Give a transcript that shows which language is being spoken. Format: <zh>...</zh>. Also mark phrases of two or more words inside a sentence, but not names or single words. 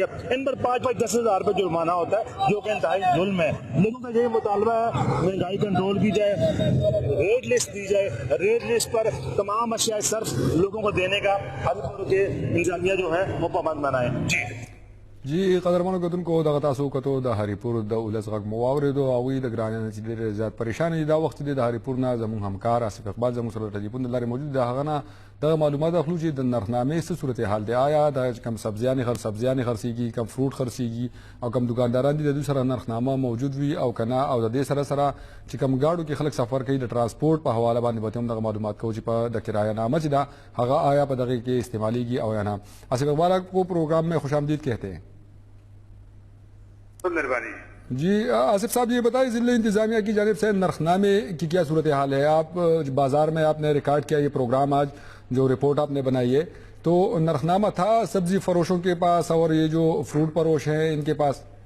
<ur>ان پر 5-10 ہزار روپے جرمانہ ہوتا ہے، جو کہ انتہائی ظلم ہے. لوگوں کا یہی مطالبہ ہے مہنگائی کنٹرول کی جائے، ریٹ لسٹ دی جائے، ریٹ لسٹ پر تمام اشیاء صرف لوگوں کو دینے کا ہری پور کے انتظامیہ جو ہے وہ پابند بنائے.</ur> <ps>जी قدرمنو کتونکو دغه تاسو کتو د هریپور د ولس غږ مو واورېدو، هغوی د ګرانۍ چې ډېر زیات پریشان دي. دا وخت د هریپور نه زموږ همکار آصف اقبال زموږ سره ټلیفون د لارې موجود دی. هغه نه دغه معلومات اخلو چې د نرخنامې څه صورتحال دی، آیا د کم سبزیانې خرڅېږي، کم فروټ خرڅېږي، او کم دکانداران دي د دوی سره نرخنامه موجود وي او که نه، او د دې سره سره چې کم ګاډو کې خلک سفر کوي د ټرانسپورټ په حواله باندې به هم دغه معلومات کوو چې په د کرایه نامه چې ده هغه آیا په دغه کې استعمالیږي او یا نه.</ps> <ur>آصف اقبال کو پروگرام میں خوش آمدید کہتے ہیں. جی آصف صاحب یہ بتائیں ضلع انتظامیہ کی جانب سے نرخنامے کی کیا صورتحال ہے؟ آپ بازار میں آپ نے ریکارڈ کیا یہ پروگرام آج جو رپورٹ آپ نے بنائی ہے، تو نرخنامہ تھا سبزی فروشوں کے پاس اور یہ جو فروٹ فروش ہیں ان کے پاس؟</ur>